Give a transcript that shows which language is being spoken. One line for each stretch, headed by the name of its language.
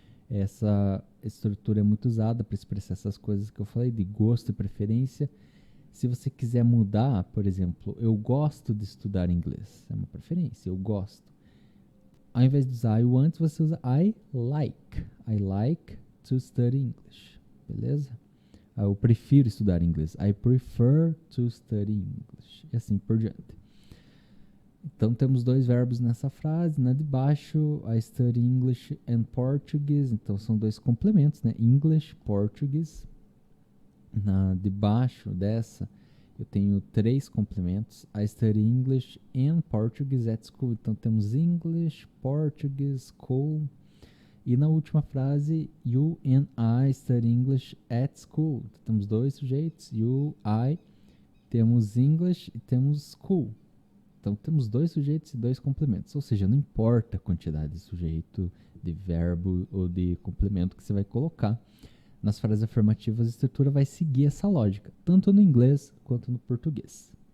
Portuguese: Essa estrutura é muito usada para expressar essas coisas que eu falei, de gosto e preferência. Se você quiser mudar, por exemplo, eu gosto de estudar inglês. É uma preferência, eu gosto. Ao invés de usar
English: I want,
Portuguese: você usa
English: I like. I like to study English.
Portuguese: Beleza? Eu prefiro estudar inglês.
English: I prefer to study English.
Portuguese: E assim por diante. Então temos dois verbos nessa frase. Na de baixo,
English: I study English and Portuguese.
Portuguese: Então são dois complementos, né? English, Portuguese. Na de baixo dessa, eu tenho três complementos.
English: I study English and Portuguese at school.
Portuguese: Então temos
English: English, Portuguese, school.
Portuguese: E na última frase,
English: you and I study English at school.
Portuguese: Então, temos dois sujeitos, you, I. Temos English e temos school. Então temos dois sujeitos e dois complementos. Ou seja, não importa a quantidade de sujeito, de verbo ou de complemento que você vai colocar. Nas frases afirmativas, a estrutura vai seguir essa lógica, tanto no inglês quanto no português.